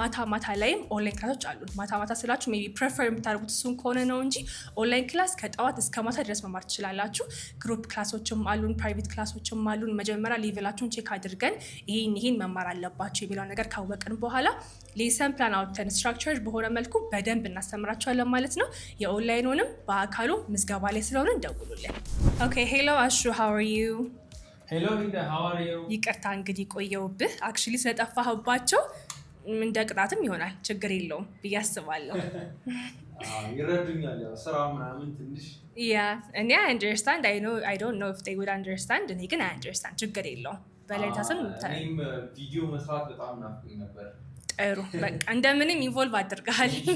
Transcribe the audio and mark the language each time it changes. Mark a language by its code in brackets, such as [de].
[am] ማታ ላይም ኦንላይን ክላሶች አሉን። ማታ ስላችሁ ሜይ ቢ ፕሬፈር የምታደርጉት እሱን ከሆነ ነው እንጂ ኦንላይን ክላስ ከጠዋት እስከ ማታ ድረስ መማር ትችላላችሁ። ግሩፕ ክላሶችም አሉን፣ ፕራይቬት ክላሶችም አሉን። መጀመሪያ ሌቨላችሁን ቼክ አድርገን ይሄን መማር አለባችሁ የሚለው ነገር ካወቅን በኋላ ሌሰን ፕላን አውጥተን ስትራክቸር በሆነ መልኩ በደንብ እናስተምራችኋለን ማለት ነው። የኦንላይኑንም በአካሉ ምዝገባ ላይ ስለሆነ እንደውሉልን። ኦኬ ሄሎ አሹ [en] ሃው አር ዩ? ሄሎ ሊዳ ሃው አር ዩ? [am] ይቅርታ እንግዲህ ቆየውብህ። አክቹሊ ስለጠፋህባቸው እንደ ቅጣትም ይሆናል ችግር የለውም ብዬ አስባለሁ። ይረዱኛል ያው ስራ ምናምን ትንሽ [en] እኔ I understand I don't know if they would understand [am] እኔ ግን [en] I understand [am] ችግር የለውም። በሌሊታስም እኔም ቪዲዮ መስራት በጣም ናፍቆኝ ነበር። ጥሩ በቃ እንደምንም ኢንቮልቭ አድርገሃል